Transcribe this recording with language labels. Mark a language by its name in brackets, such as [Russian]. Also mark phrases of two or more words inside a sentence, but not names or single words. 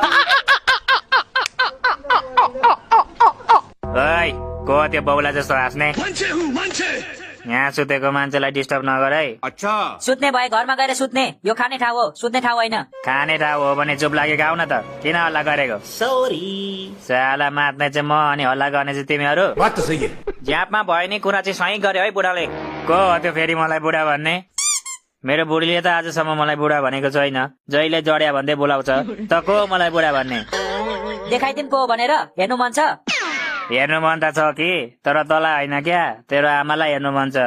[Nepali] ओइ को त्यो बौला जस्तो हाँस्ने? यहाँ सुतेको मान्छेलाई डिस्टर्ब नगर है। अच्छा सुत्ने भए घरमा गएर सुत्ने, यो खाने ठाउँ हो, सुत्ने ठाउँ होइन। खाने ठाउँ हो भने चुप लागेको आउ न त, किन हल्ला गरेको? सरी साला मात्ने चाहिँ म अनि हल्ला गर्ने चाहिँ तिमीहरू। [Hindi] बात तो सही है। [Nepali] ज्यापमा भयो नि कुरा चाहिँ सही गर्यो है बुढाले। को हो त्यो फेरि मलाई बुढा भन्ने? मेरो बुढीले त आजसम्म मलाई बुढा भनेको छैन, जहिले जड्या भन्दै बोलाउँछ। त को मलाई बुढा भन्ने? देखाइदिउँ को भनेर, हेर्नु मन छ? हेर्नु मन त छ कि, तर तँलाई होइन क्या, तेरो आमालाई हेर्नु मन छ।